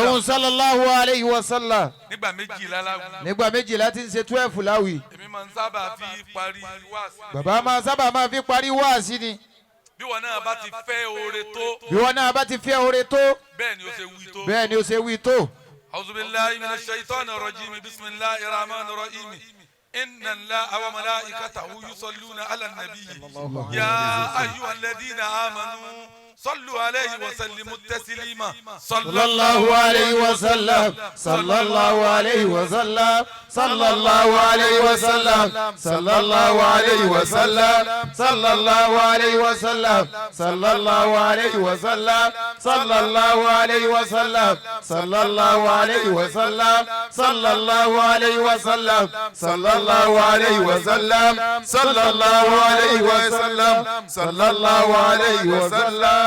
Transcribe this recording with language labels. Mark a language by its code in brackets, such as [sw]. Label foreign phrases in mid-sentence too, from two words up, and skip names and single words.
[ar] gbólóhùn صلى الله عليه وسلم. [yo] nígbà méjìlá láwùí. nígbà méjìlá ti ń ṣe 12 láwùí. èmi máa ń sábà fi parí wáàsí. bàbá máa sábà máa fi parí wáàsí ni. bí wọn náà bá ti fẹ́ oore tó. bí wọn náà bá ti fẹ́ oore tó. bẹ́ẹ̀ ni ó ṣe wí tó. bẹ́ẹ̀ ni ó ṣe wí tó. [ar] أعوذ بالله من الشيطان الرجيم بسم الله الرحمن الرحيم. إن الله وملائكته يصلون على النبي يا أيها الذين آمنوا صلوا عليه وسلموا تسليما صلى الله عليه وسلم صلى الله عليه وسلم صلى الله عليه وسلم صلى الله عليه وسلم صلى الله عليه وسلم صلى الله عليه وسلم صلى الله عليه وسلم صلى الله عليه وسلم صلى الله عليه وسلم صلى الله عليه وسلم صلى الله عليه وسلم صلى الله عليه وسلم